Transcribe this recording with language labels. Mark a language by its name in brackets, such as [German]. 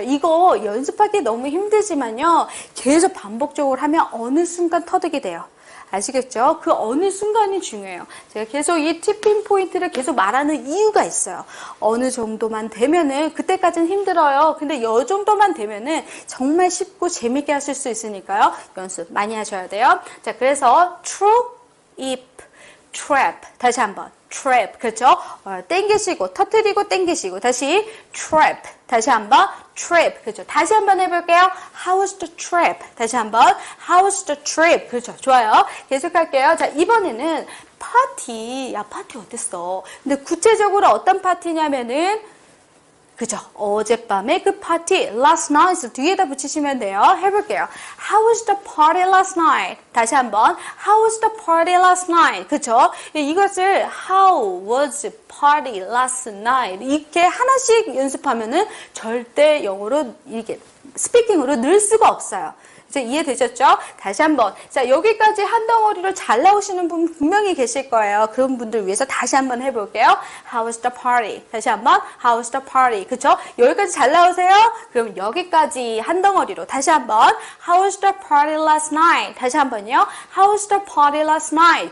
[Korean] 이거 연습하기 너무 힘들지만요. 계속 반복적으로 하면 어느 순간 터득이 돼요. 아시겠죠? 그 어느 순간이 중요해요. 제가 계속 이 티핑 포인트를 계속 말하는 이유가 있어요. 어느 정도만 되면은 그때까지는 힘들어요. 근데 이 정도만 되면은 정말 쉽고 재밌게 하실 수 있으니까요. 연습 많이 하셔야 돼요. 자, 그래서 [English] true, if, trap. [Korean] 다시 한번. trap. 그렇죠? 땡기시고 터뜨리고 땡기시고 다시 trap. 다시 한번 trip. 그렇죠? 다시 한번 해볼게요. [English] How was the trip? [Korean] 다시 한번 [English] How was the trip? [Korean] 그렇죠? 좋아요. 계속할게요. 자, 이번에는 파티. 야, 파티 어땠어? 근데 구체적으로 어떤 파티냐면은 그죠? 어젯밤에 그 파티 [English] last night [Korean] 뒤에다 붙이시면 돼요. 해볼게요. [English] How was the party last night? [Korean] 다시 한번 [English] How was the party last night? [Korean] 그죠? [English] 이것을 How was party last night? [Korean] 이렇게 하나씩 연습하면은 절대 영어로 이게 스피킹으로 늘 수가 없어요. 이제 이해되셨죠? 다시 한번. 자, 여기까지 한 덩어리로 잘 나오시는 분 분명히 계실 거예요. 그런 분들 위해서 다시 한번 해볼게요. [English] How was the party? [Korean] 다시 한번. [English] How was the party? [Korean] 그쵸? 여기까지 잘 나오세요? 그럼 여기까지 한 덩어리로 다시 한번. [English] How was the party last night? [Korean] 다시 한번요. [English] How was the party last night?